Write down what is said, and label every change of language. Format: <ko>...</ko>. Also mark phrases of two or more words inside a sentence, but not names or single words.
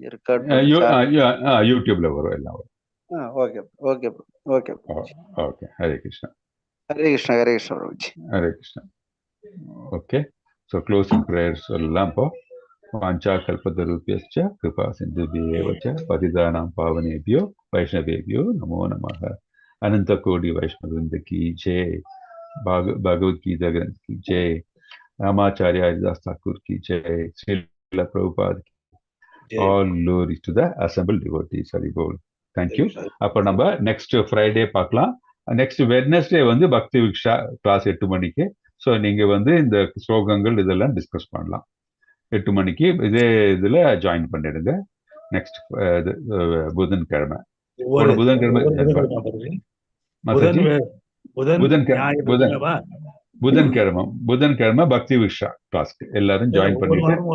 <ta>யூடியூப்ல வரும், எல்லாம் வரும். ஓகே ஓகே ஓகே ஓகே. ஹரே கிருஷ்ணா. ஹரே கிருஷ்ணா. ஹரே கிருஷ்ணா பிரபுஜி. ஹரே கிருஷ்ணா. ஓகே,</ta> <en>so closing prayer</en> <ta>சொல்லலாம்.</ta> <sa>இப்போ वाञ्छा कल्पतरुभ्यश्च कृपा सिन्धुभ्य एव च पतितानां पावनेभ्यो वैष्णवेभ्यो नमो नमः.</sa> <hi>अनंत कोटि वैष्णव वृंद की जय, भगवत गीता ग्रंथ की जय, रामाचार्य हरिदास ठाकुर की जय, श्रील प्रभुपाद की,</hi> <en>all glory to the assembled devotees. Hari Bol. Thank you.</en> <ta>அப்போ நம்ம</ta> <en>next Friday</en> <ta>பார்க்கலாம்.</ta> <en>next Wednesday</en> <ta>வந்து பக்தி விக்ஷா கிளாஸ் 8 மணிக்கு. ஸோ நீங்க வந்து இந்த ஸ்லோகங்கள் இதெல்லாம் டிஸ்கஸ் பண்ணலாம் 8 மணிக்கு. இதே இதுல ஜாயின் பண்ணிடுங்க. நெக்ஸ்ட் புதன்கிழமை புதன்கிழமை பக்தி விக்ஷா கிளாஸ்க்கு எல்லாரும் ஜாயின் பண்ணிட்டு.</ta>